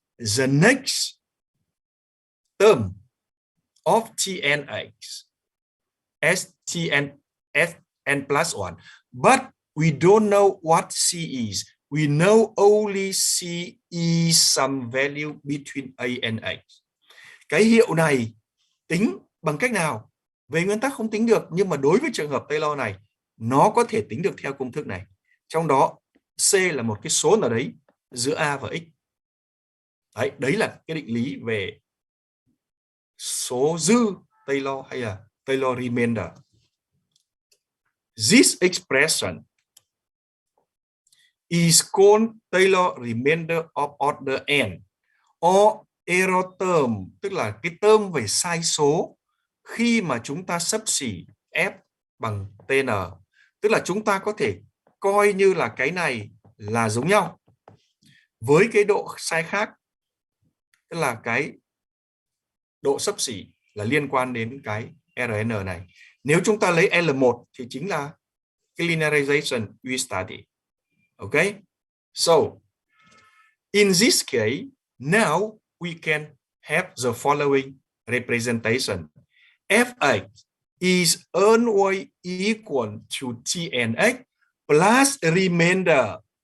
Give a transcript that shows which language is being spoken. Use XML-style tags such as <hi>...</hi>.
<en>The next term of Tnx as Tn as n plus 1. But we don't know what C is. We know only C is some value between A and X.</en> <vi>Cái hiệu này tính bằng cách nào? Về nguyên tắc không tính được, nhưng mà đối với trường hợp Taylor này, nó có thể tính được theo công thức này. Trong đó C là một cái số nào đấy giữa A và X. Đấy là cái định lý về số dư Taylor hay là Taylor remainder.</vi> <en>This expression is called Taylor remainder of order n, or error term,</en> <vi>tức là cái term về sai số khi mà chúng ta xấp xỉ f bằng TN. Tức là chúng ta có thể coi như là cái này là giống nhau với cái độ sai khác, tức là cái độ xấp xỉ là liên quan đến cái RN này. Nếu chúng ta lấy L1 thì chính là cái linearization</vi> <en>we study. Okay? So, in this case, now we can have the following representation. Fx is always equal to Tnx plus remainder.</en>